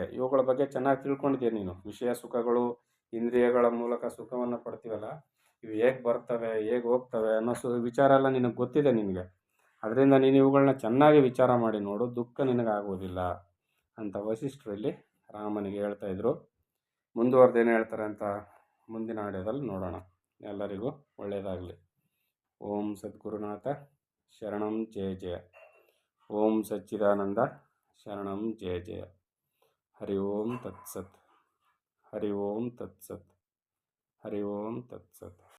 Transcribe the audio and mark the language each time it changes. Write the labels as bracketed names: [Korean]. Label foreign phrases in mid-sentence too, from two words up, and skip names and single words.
[Kannada] ಇವುಗಳ ಬಗ್ಗೆ ಚೆನ್ನಾಗಿ ತಿಳ್ಕೊಂಡಿದ್ದೀಯ ನೀನು. ವಿಷಯ ಸುಖಗಳು, ಇಂದ್ರಿಯಗಳ ಮೂಲಕ ಸುಖವನ್ನು ಪಡ್ತೀವಲ್ಲ, ಇವು ಹೇಗೆ ಬರ್ತವೆ, ಹೇಗೆ ಹೋಗ್ತವೆ ಅನ್ನೋ ವಿಚಾರ ಎಲ್ಲ ನಿನಗೆ ಗೊತ್ತಿದೆ ನಿನಗೆ. ಅದರಿಂದ ನೀನು ಇವುಗಳನ್ನ ಚೆನ್ನಾಗಿ ವಿಚಾರ ಮಾಡಿ ನೋಡು, ದುಃಖ ನಿನಗಾಗುವುದಿಲ್ಲ ಅಂತ ವಸಿಷ್ಠರು ಇಲ್ಲಿ ರಾಮನಿಗೆ ಹೇಳ್ತಾ ಇದ್ರು. ಮುಂದುವರೆದೇನು ಹೇಳ್ತಾರೆ ಅಂತ ಮುಂದಿನ ಆಡಿಯೋದಲ್ಲಿ ನೋಡೋಣ. ಎಲ್ಲರಿಗೂ ಒಳ್ಳೆಯದಾಗಲಿ. [Sanskrit] ಓಂ ಸದ್ಗುರುನಾಥ ಶರಣಂ ಜಯ ಜಯ. ಓಂ ಸಚ್ಚಿದಾನಂದ ಶರಣಂ ಜಯ ಜಯ. ಹರಿ ಓಂ ತತ್ಸತ್. ಹರಿ ಓಂ ತತ್ಸತ್. ಹರಿ ಓಂ ತತ್ಸತ್.